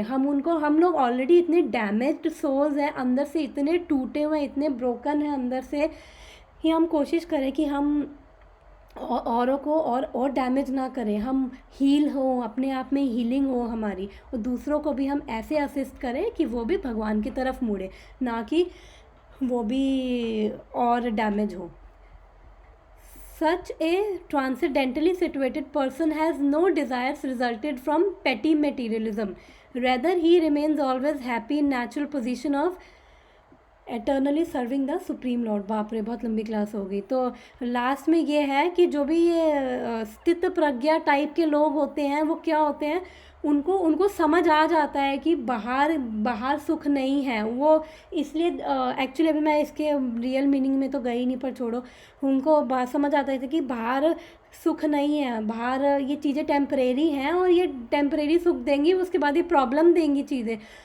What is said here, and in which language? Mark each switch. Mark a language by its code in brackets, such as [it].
[hi] हम लोग ऑलरेडी इतने डैमेज्ड सोल्स हैं, अंदर से इतने टूटे हुए, इतने ब्रोकन हैं अंदर से, कि हम कोशिश करें कि हम औरों को और डैमेज ना करें। हम हील हो, अपने आप में हीलिंग हो हमारी, और दूसरों को भी हम ऐसे असिस्ट करें कि वो भी भगवान की तरफ मुड़े, ना कि वो भी और डैमेज हो। [en] Such a transcendentally situated person has no desires resulted from petty materialism. Rather, he remains always happy in natural position of eternally serving the Supreme Lord. [hi] बाप रे, बहुत लंबी क्लास हो गई। तो लास्ट में ये है कि जो भी ये स्थित प्रज्ञा टाइप के लोग होते हैं वो क्या होते हैं, उनको समझ आ जाता है कि बाहर सुख नहीं है। वो इसलिए एक्चुअली अभी मैं इसके रियल मीनिंग में तो गई नहीं, पर छोड़ो, उनको समझ आता है कि बाहर सुख नहीं है, बाहर ये चीज़ें टेम्परेरी हैं और ये टेम्परेरी सुख देंगी, उसके बाद ये प्रॉब्लम देंगी चीज़ें।